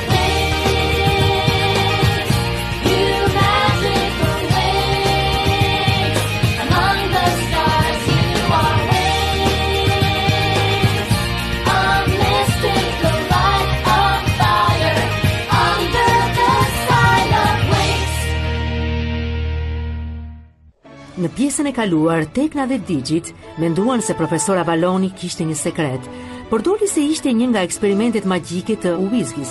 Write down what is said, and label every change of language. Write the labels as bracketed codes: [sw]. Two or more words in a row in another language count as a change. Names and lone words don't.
[en] Wings, you magical wings. Among the stars you are wings. A mystical light of fire under the sign of wings. [sq] Në pjesën e kaluar, Tekna dhe Digit menduan se profesora Valoni kishte një sekret, por doli se ishte një nga eksperimentet magjike të Uizgis.